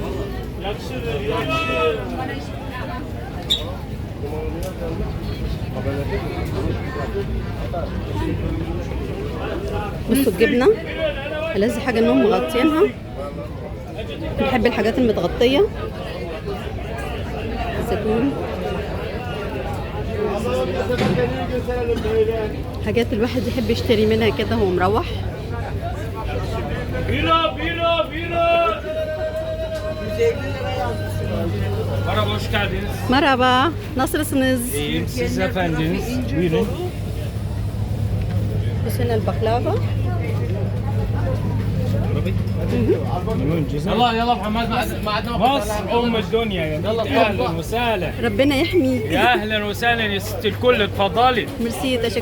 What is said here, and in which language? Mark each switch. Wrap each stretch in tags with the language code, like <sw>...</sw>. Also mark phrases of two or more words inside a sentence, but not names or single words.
<ar>بصوا الجبنة، ألذ حاجة انهم مغطينها. بحب الحاجات المتغطية. الزيتون، حاجات الواحد يحب يشتري منها كده وهو مروح.</ar> <tr>Merhaba, hoş geldiniz. Merhaba, nasılsınız? İyiyim, siz efendiniz. Buyurun.</tr> <ar>بس هنا البقلاوة. يلا يلا محمد، ما عندنا مصر ام الدنيا يا بنت. اهلا وسهلا. ربنا يحميك. يا اهلا وسهلا يا ست الكل، اتفضلي. ميرسي، تشكرا</ar>